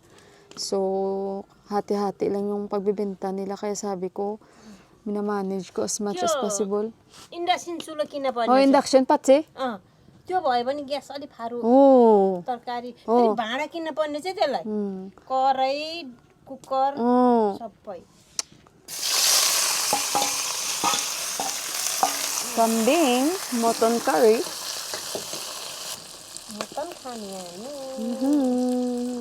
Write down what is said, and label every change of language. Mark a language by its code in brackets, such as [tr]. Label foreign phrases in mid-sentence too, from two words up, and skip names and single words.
[tl] So, hati-hati lang yung pagbibenta nila kaya sabi ko, minamanage ko [en] as much as possible. [ne] इन्डक्सन चुलो किन्न पर्ने [tl] Oh, induction pati? [ne] अँ, त्यो भयो भने ग्यास अलिक फारू Oh. तरकारी फेरि भाँडा किन्न पर्ने चाहिँ त्यसलाई Hmm. कराई कुकर Oh. सबै [en] Kambing, mutton curry. [ne] मटन खाने होइन